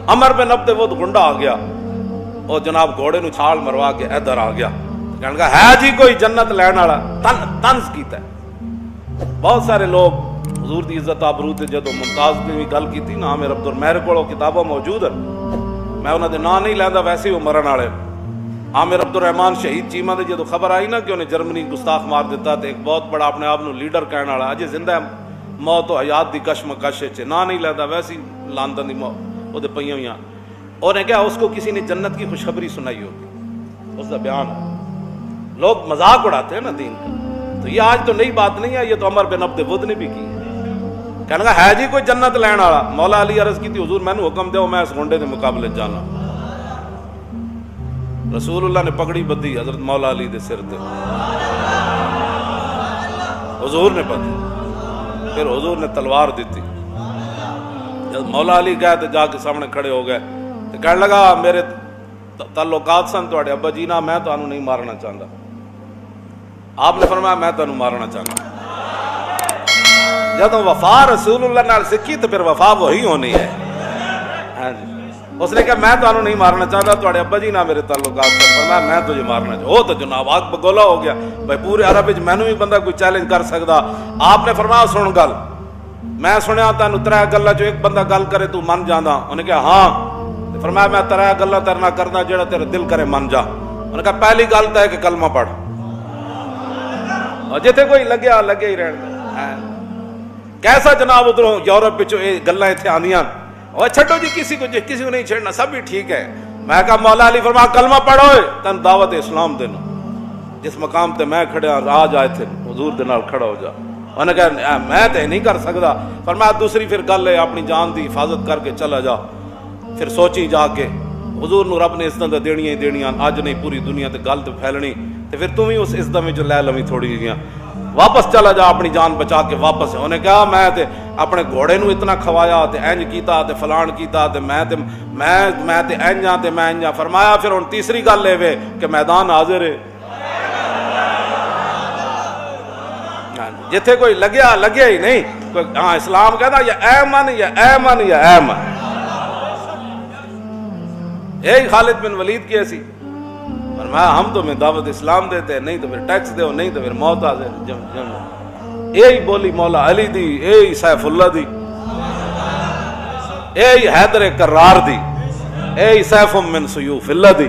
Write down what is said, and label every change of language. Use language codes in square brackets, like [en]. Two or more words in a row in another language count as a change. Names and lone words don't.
[pa] عمر بن عبد ود گنڈا آ گیا، وہ جناب گھوڑے نو چھال مروا کے ادھر آ گیا، کہنے لگا ہے جی کوئی جنت لین والا، طنز کیتا ہے۔ بہت سارے لوگ حضور دی عزت آبرو تے جدوں ممتاز نے بھی گل کیتی نا، عامر عبد میرے کول کتاباں موجود ہیں، میں انہاں دے نام نہیں لیندا، ویسے ہی وہ مرن والے۔ عامر عبد الرحمان شہید چیمہ دے جدوں خبر آئی نا کہ انہیں جرمنی گستاخ مار دیتا، تے ایک بہت بڑا اپنے آپ نو لیڈر کہنے والا اجے زندہ ہے، موت و حیات دی کشمکش وچ نام نہیں لیندا، ویسے ہی لندن دی او دے پئیاں ہویاں، [ur] اور نے کہا اس کو کسی نے جنت کی خوشخبری سنائی ہوگی، اس کا بیان ہے۔ لوگ مذاق اڑاتے ہیں نا دین کا، تو یہ آج تو نئی بات نہیں ہے، یہ تو عمر بن عبد ود نے بھی کی ہے۔ [pa] کہنے لگا ہے جی کوئی جنت لین والا، مولا علی عرض کی تھی حضور میں نے حکم دیو میں اس گونڈے دے مقابلے جانا۔ رسول اللہ نے پگڑی بدھی حضرت مولا علی دے سر تے، حضور نے بدھی، پھر حضور نے تلوار دیتی۔ [ur] جب مولا علی گئے تو جا کے سامنے کھڑے ہو گئے، تو کہنے لگا [pa] میرے تعلقات سن تواڈے ابا جی نال، میں تانوں نہیں مارنا چاہتا۔ آپ نے فرمایا میں تانوں مارنا چاہتا۔ جب وفا رسول اللہ نال سکھی تو پھر وفا وہی ہونی ہے۔ ہاں جی، اس نے کہا میں تانوں نہیں مارنا چاہتا، تواڈے ابا جی نال میرے تعلقات سن، فرمایا میں تجھے مارنا چاہتا۔ وہ تو جناب آگ بگولا ہو گیا، بھائی پورے عرب وچ مینوں بھی بندہ کوئی چیلنج کر سکدا۔ آپ نے فرمایا سن گل، میں سنیا تینوں ترے گلاں چوں ایک بندہ گل کرے تو من جاندا؟ انہیں کہا ہاں۔ فرمایا میں ترے گلاں تیرے نال کرنا جڑا تیرا دل کرے من جا۔ انہوں نے کہا پہلی گل تو ہے کہ کلمہ پڑھ، اور جتھے کوئی لگیا لگے ہی رہن۔ کیسا جناب ادھروں یورپ وچوں یہ گلاں ایتھے آندیاں، [ur] اور چھڈو جی کسی کو نہیں چھیڑنا، سب ہی ٹھیک ہے۔ [pa] میں کہا مولا علی فرمایا کلمہ پڑھو، تن دعوت اسلام دینا، جس مقام تے میں کھڑیا آ جا ایتھے حضور دے نال کھڑا ہو جا۔ انہوں نے کہا میں تے نہیں کر سکتا۔ فرمایا دوسری پھر گل ہے اپنی جان دی حفاظت کر کے چلا جا۔ پھر سوچی جا کے حضور نو رب نے عزتاں دینیاں ہی دینیاں، اج نہیں پوری دنیا تے گل تے پھیلنی، تے پھر تم ہی اس عزت وچ لے لویں تھوڑی جیاں، واپس چلا جا اپنی جان بچا کے واپس۔ انہوں نے کہا میں تے اپنے گھوڑے نو اتنا کھوایا تے اینج کیتا تے فلان کیتا تے میں تے اینج ہاں تے میں اینج ہاں۔ فرمایا پھر ہن تیسری گل اے وے کہ میدان حاضر ہے، جتھے کوئی لگیا لگیا ہی نہیں، کوئی ہاں اسلام کہتا یا اے من یا اے من یا اے من۔ [ur] یہی خالد بن ولید کی ایسی، فرمایا ہم تو میں دعوت اسلام دیتے، نہیں تو پھر ٹیکس دو، نہیں تو پھر موت آ جائے۔ [pa] یہی بولی مولا علی دی، یہی [ar] سیف اللہ [pa] دی، یہی حیدر کرار دی، یہی [ar] سیف من سیوف اللہ [pa] دی۔